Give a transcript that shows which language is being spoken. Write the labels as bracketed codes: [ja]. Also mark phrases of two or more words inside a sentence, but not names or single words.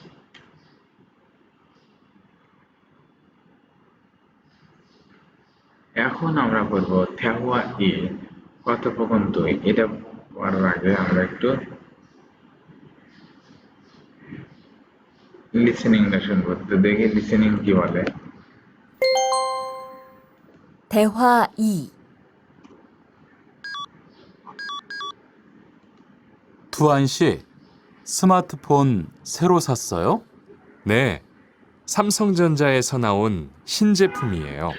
[bn] এখন আমরা করবো [ko] 대화 이 [bn] কথোপকথন ২। এটা করার আগে আমরা একটু লিসেনিংটা শুনবো। তো দেখি লিসেনিং কি বলে। [ko] 대화 2. 두한 씨, 스마트폰 새로 샀어요? 네, 삼성전자에서 나온 신제품이에요.